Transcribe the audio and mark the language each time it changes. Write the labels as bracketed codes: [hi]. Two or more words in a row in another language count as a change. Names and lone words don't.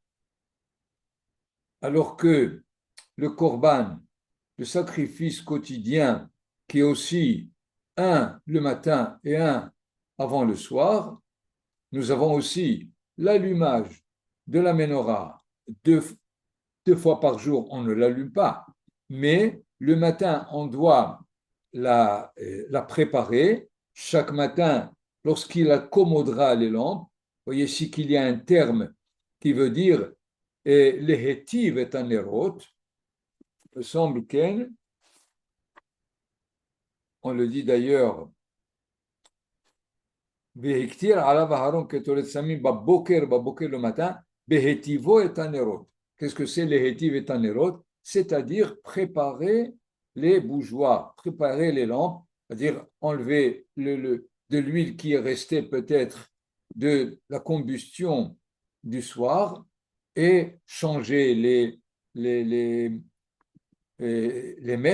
[fr] Alors que le korban, le sacrifice quotidien, qui est aussi un le matin et un avant le soir, nous avons aussi l'allumage de la menorah 2 fois par jour, on ne l'allume pas, mais le matin, on doit la préparer. Chaque matin, lorsqu'il accommodera les lampes, voyez ici qu'il y a un terme qui veut dire [he] lehetiv et anerot. [fr] Il me semble on le dit d'ailleurs, [he] Vehiktir alav Aharon ketoret samim baboker [fr] le matin, [he] behetivo et anerot. [fr] Qu'est-ce que c'est [he] lehetiv et anerot? [fr] C'est-à-dire préparer les bougeoirs, préparer les lampes, c'est-à-dire enlever de l'huile qui est restée peut-être de la combustion du soir et changer les mèches.